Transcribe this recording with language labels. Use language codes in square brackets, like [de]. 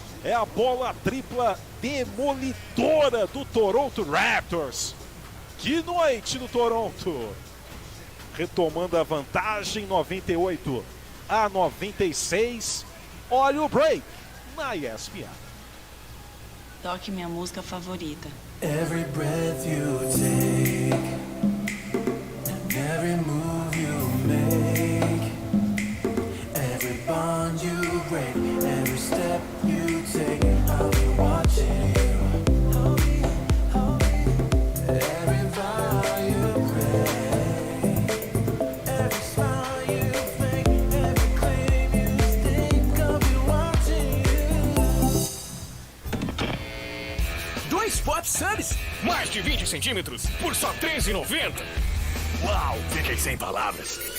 [pt] É a bola tripla demolidora do Toronto Raptors. Que noite do Toronto! Retomando a vantagem, 98-96. Olha o break na ESPN. Toque minha música favorita. [en] Every breath you take, and every move you make, every bond you break, every step you take, I'll be watching you. Every vow you break, every smile you fake, every claim you stake, I'll be watching you. [pt] 2 pop subs, mais de 20 centímetros, por só R$13,90. Uau, fiquei sem palavras.